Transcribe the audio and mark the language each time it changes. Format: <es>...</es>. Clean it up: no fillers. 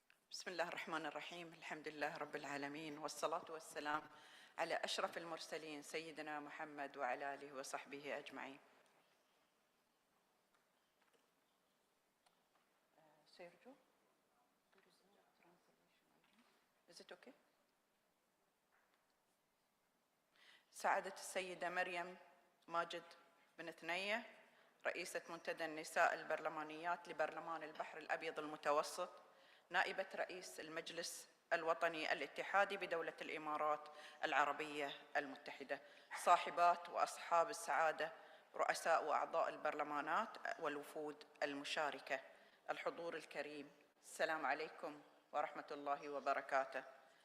<ar>بسم الله الرحمن الرحيم. الحمد لله رب العالمين، والصلاة والسلام على أشرف المرسلين سيدنا محمد وعلى آله وصحبه أجمعين. سيرجو</ar> <en>Is it okay?</en> <ar>سعادة السيدة مريم ماجد بن ثنية رئيسة منتدى النساء البرلمانيات لبرلمان البحر الأبيض المتوسط، نائبة رئيس المجلس الوطني الاتحادي بدولة الإمارات العربية المتحدة، صاحبات وأصحاب السعادة، رؤساء وأعضاء البرلمانات والوفود المشاركة، الحضور الكريم، السلام عليكم ورحمة الله وبركاته.</ar>